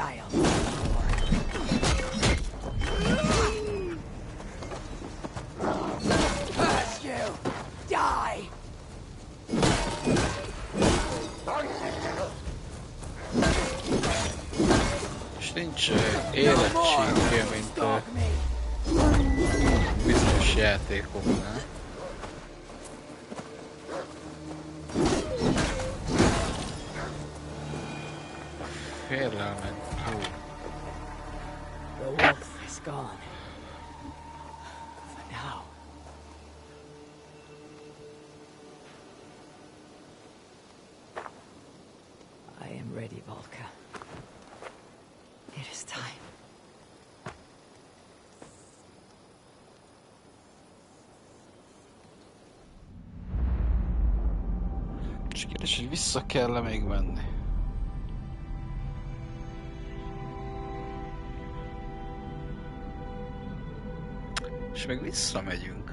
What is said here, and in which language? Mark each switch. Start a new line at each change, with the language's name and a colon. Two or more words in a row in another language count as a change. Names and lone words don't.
English: Curse you! Die!
Hungarian: És nincs érettségje, mint a bizonyos játékoknál. Félelmen túl.
English: The wolf is gone. For now. I am ready, Volka. It is time.
Hungarian: És kérdés, hogy vissza kell-e még menni? És meg visszamegyünk.